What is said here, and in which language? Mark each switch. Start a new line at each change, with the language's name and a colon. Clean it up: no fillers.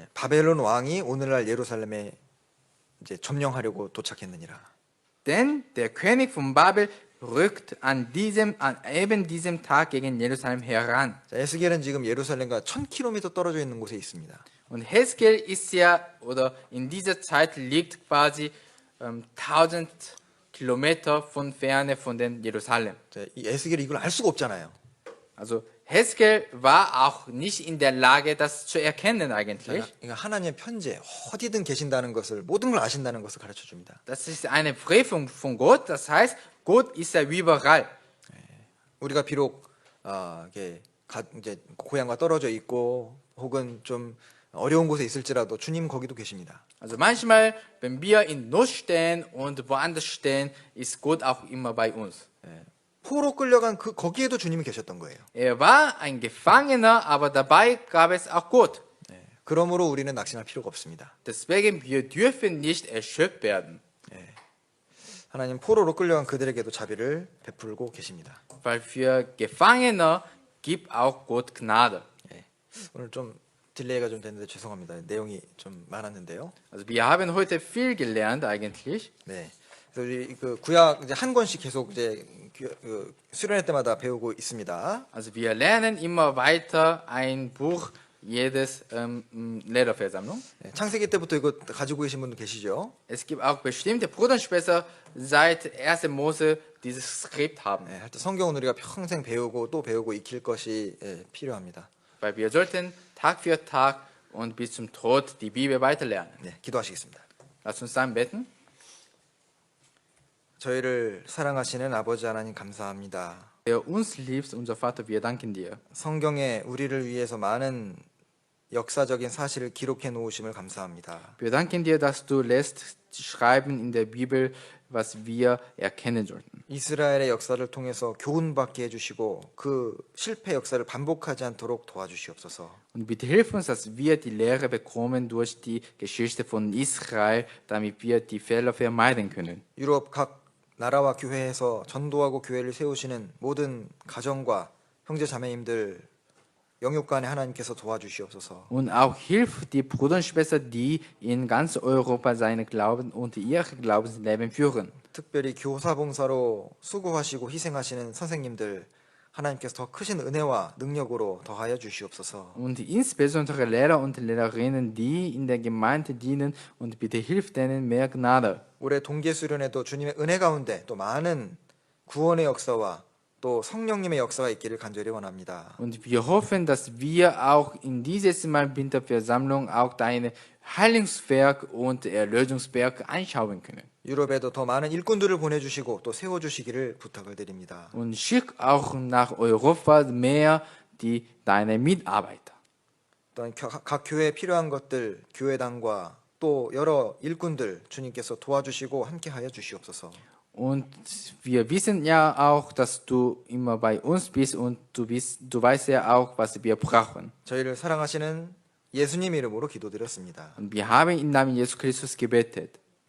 Korean: 바벨론 왕이 오늘날 예루살렘에 이제 점령하려고 도착했느니라.
German: Denn der König von Babel rückt an eben diesem Tag gegen Jerusalem heran.
Korean: 자, 에스겔은 지금 예루살렘과 1000km 떨어져 있는 곳에 있습니다.
German: Und Hesekiel ist ja, oder in dieser Zeit liegt quasi 1000 Kilometer von Ferne von den Jerusalem.
Korean: 자, 이 에스겔이 이걸 알 수가 없잖아요.
German: Also Hesekiel war auch nicht in der Lage, das zu erkennen eigentlich.
Korean: 그러니까 하나님의 편재 어디든 계신다는 것을 모든 걸 아신다는 것을 가르쳐 줍니다.
German: Das ist eine Prüfung von Gott, das heißt, Gott ist ja überall.
Korean: 우리가 비록 이게 이제 고향과 떨어져 있고 혹은 좀 어려운 곳에 있을지라도 주님 거기도 계십니다.
German: Also manchmal, wenn wir in Not stehen und woanders stehen, ist Gott auch immer bei uns.
Korean: 포로 끌려간 거기에도 주님이 계셨던 거예요.
German: Er war ein Gefangener, aber dabei gab es auch Gott.
Korean: 그러므로 우리는 낙심할 필요가 없습니다.
German: Deswegen, wir dürfen nicht erschöpft werden.
Korean: 하나님 포로로 끌려간 그들에게도 자비를 베풀고 계십니다.
German: Weil für Gefangene gibt auch Gott Gnade.
Korean: 오늘 좀 딜레이가 좀 됐는데 죄송합니다. 내용이 좀 많았는데요.
German: Also wir haben heute viel gelernt eigentlich.
Korean: 네. 그래서 우리 그 구약 이제 한 권씩 계속 이제 수련회 때마다 배우고 있습니다.
German: Also wir lernen immer weiter ein Buch jedes Lehrerversammlung.
Korean: 네, 창세기 때부터 이거 가지고 계신 분도 계시죠?
German: Es gibt auch bestimmte Brüder und Schwestern seit 1. Mose dieses Skript haben.
Korean: 네, 하여튼 성경은 우리가 평생 배우고 또 배우고 익힐 것이 필요합니다.
German: Weil wir sollten Tag für Tag und bis zum Tod die Bibel weiterlernen.
Korean: 네, 기도하시겠습니다.
German: Lass uns dann beten.
Korean: 저희를 사랑하시는 아버지 하나님 감사합니다.
German: Der uns liebt, unser Vater, wir danken dir.
Korean: 성경에 우리를 위해서 많은 역사적인 사실을 기록해 놓으심을 감사합니다.
German: Wir danken dir, dass du lässt schreiben in der Bibel, was wir erkennen sollten.
Korean: 이스라엘의 역사를 통해서 교훈받게 해주시고 그 실패 역사를 반복하지 않도록 도와주시옵소서.
German: Und bitte hilf uns, dass wir die Lehre bekommen durch die Geschichte von Israel, damit wir die Fehler vermeiden können.
Korean: 유럽 각 나라와 교회에서 전도하고 교회를 세우시는 모든 가정과 형제 자매님들 영육간에 하나님께서 도와주시옵소서.
German: Und auch hilf die Brüder und Schwestern, die in ganz Europa seinen Glauben und ihr Glaubensleben führen.
Korean: 특별히 교사봉사로 수고하시고 희생하시는 선생님들 하나님께서 더 크신 은혜와 능력으로 더하여 주시옵소서.
German: Und insbesondere Lehrer und Lehrerinnen, die in der Gemeinde dienen, und bitte hilf denen mehr Gnade.
Korean: 올해 동계수련에도 주님의 은혜 가운데 또 많은 구원의 역사와 또 성령님의 역사가 있기를 간절히 원합니다.
German: Und wir hoffen, dass wir auch in dieses Mal Winterversammlung auch dein Heilungswerk und Erlösungswerk anschauen können.
Korean: 유럽에도 더 많은 일꾼들을 보내주시고 또 세워주시기를 부탁을 드립니다.
German: Und schick auch nach Europa mehr deine Mitarbeiter.
Korean: 또한 각 교회에 필요한 것들 교회당과 또 여러 일꾼들 주님께서 도와주시고 함께하여 주시옵소서.
German: Und wir wissen ja auch, dass du immer bei uns bist und du weißt ja auch, was wir brauchen.
Korean: 저희를 사랑하시는 예수님 이름으로 기도드렸습니다.
German: Und wir haben im Namen Jesus Christus gebetet.